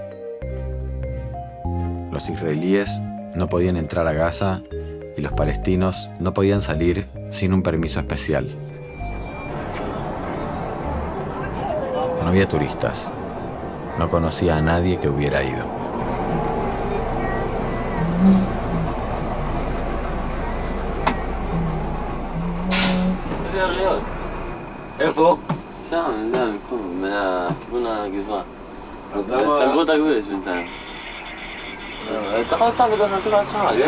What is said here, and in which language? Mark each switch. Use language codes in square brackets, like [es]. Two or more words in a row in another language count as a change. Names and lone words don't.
[es] Los israelíes no podían entrar a Gaza y los palestinos no podían salir sin un permiso especial. No había turistas. No conocía a nadie que hubiera ido. [he] איפה? שם, מכיוון הגזרה. אז למה... סגרו את הכביש בינתיים. אתה יכול לנסוע בדרך נתיב העשרה, לא?